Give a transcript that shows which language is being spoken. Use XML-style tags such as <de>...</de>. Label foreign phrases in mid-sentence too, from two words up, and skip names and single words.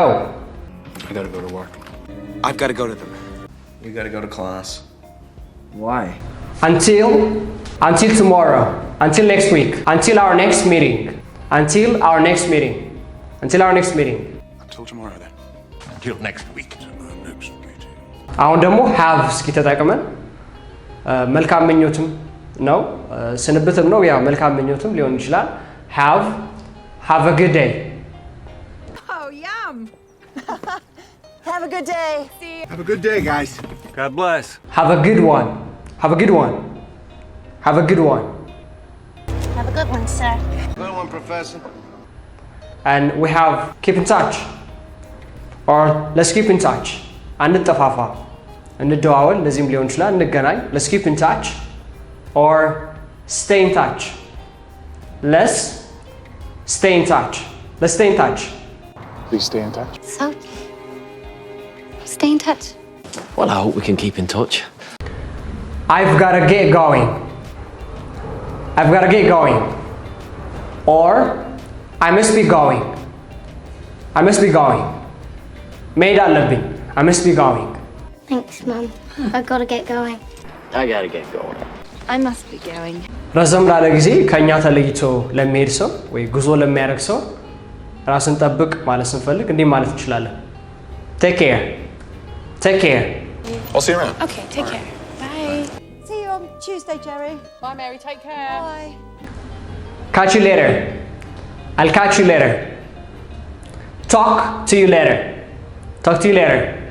<en>I gotta go to work. I've gotta go to them. We gotta go to class. Why? Until tomorrow. Until next week. Until our next meeting. Until our next meeting. Until our next meeting. Until tomorrow then. Until next week. Next meeting.</en> <am>አሁን ደግሞ have እስኪ ተጠቅመን መልካም ምኞትም ነው ስንብትም ነው ያ መልካም ምኞትም ሊሆን ይችላል።</am> <en>have a good day. Oh, yum. Have a good day. See you. Have a good day, guys. God bless. Have a good one. Have a good one. Have a good one. Have a good one, sir. Good one, Professor. And we have keep in touch or let's keep in touch.</en> <am>አንጠፋፋ እንደዋወል እንደዚህም ሊሆን ይችላል እንገናኝ።</am> <en>let's keep in touch or stay in touch. let's stay in touch. let's stay in touch. Please stay in touch. So, stay in touch. Well, I hope we can keep in touch. I've gotta get going. I've gotta get going. Or I must be going. I must be going.</en> <am>መሄድ አለብኝ.</am> <en>I must be going. Thanks, Mum. I've got to get going. I gotta get going. I must be going.</en> <am>ረዘም ላለ ጊዜ ከኛ ተለይቶ ለሚሄድ ሰው ወይ ጉዞ ለሚያደርግ ሰው ራስን ጠብቅ ማለት ስንፈልግ እንዲህ ማለት እንችላለን።</am> <en>Take care. Take care. I'll see you around. Okay, take care. Bye. See you on Tuesday, Jerry. Bye, Mary. Take care. Bye. Catch you later. I'll catch you later. Talk to you later. Talk to you later.</en>